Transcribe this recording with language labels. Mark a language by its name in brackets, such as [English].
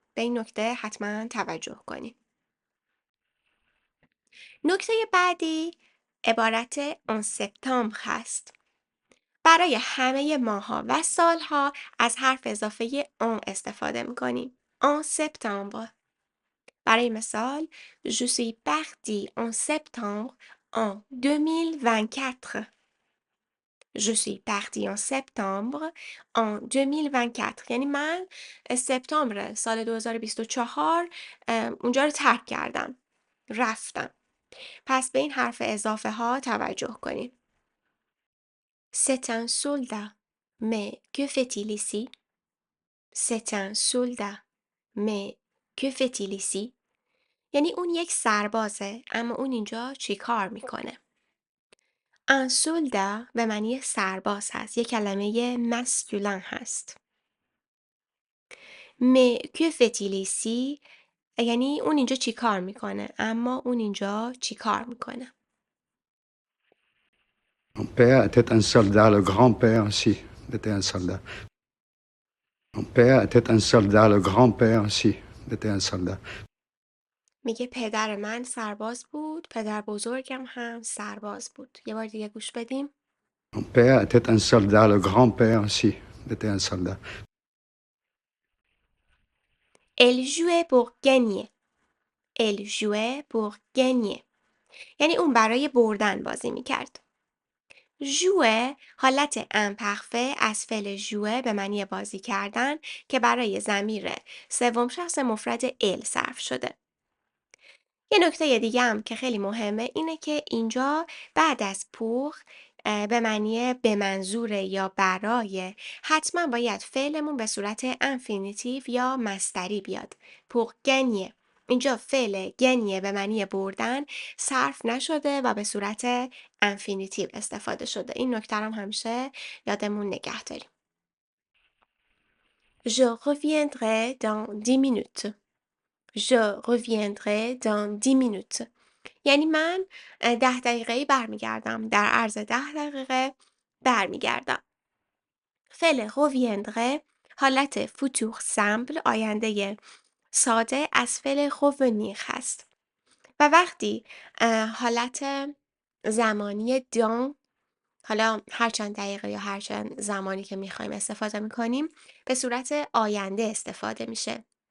[Persian] به این نکته حتما توجه کنید. نکته بعدی عبارت آن سپتامبر هست. برای همه ماها و سالها از حرف اضافه آن استفاده میکنیم. آن سپتامبر. برای مثال [French] Je suis parti en septembre en 2024. Je suis parti en septembre en 2024. [Persian] یعنی من سپتامبر سال 2024 اونجا رو ترک کردم. رفتم. پس به این حرف اضافه ها توجه کنید. [French] C'est un soldat. Mais que fait-il ici? C'est un soldat. Mais que fait-il ici? [Persian] یعنی اون یک سربازه، اما اون اینجا چی کار میکنه؟ [French] un soldat [Persian] به معنی سرباز هست. یک کلمه مسکولن هست. [French] mais que fait-il ici؟ [Persian] یعنی اون اینجا چی کار میکنه؟ اما اون اینجا چی کار میکنه؟ [French] Mon père était un soldat, le grand-père aussi était un soldat. Mon père était un soldat, le grand-père aussi était un soldat. [Persian] میگه پدر من سرباز بود، پدر بزرگم هم سرباز بود. یه بار دیگه گوش بدیم. Mon père était un soldat, le grand-père aussi était un soldat. [French] Elle jouait pour gagner. Elle jouait pour gagner. [Persian] یعنی اون برای بردن بازی میکرد. ژوئه حالت امپرفه از فعل ژوئه به معنی بازی کردن که برای ضمیر سوم شخص مفرد ال صرف شده. یه نکته دیگه هم که خیلی مهمه اینه که اینجا بعد از پوخ به معنی به منظور یا برای حتما باید فعلمون به صورت انفینیتیو یا مصدری بیاد. پوخ گنیه. اینجا فعل گنیه به معنی بردن صرف نشده و به صورت انفینیتیو استفاده شده. این نکته رو هم همیشه یادمون نگه داریم. [French] Je reviendrai dans 10 minutes. Je reviendrai dans 10 minutes. [Persian] یعنی من 10 دقیقه‌ای برمیگردم. در عرض 10 دقیقه برمیگردم. فعل reviendrai حالت فوتور سمپل آینده ساده از فعل revenir هست. و وقتی حالت زمانی dans حالا هر چند دقیقه یا هر چند زمانی که میخوایم استفاده میکنیم به صورت آینده استفاده میشه.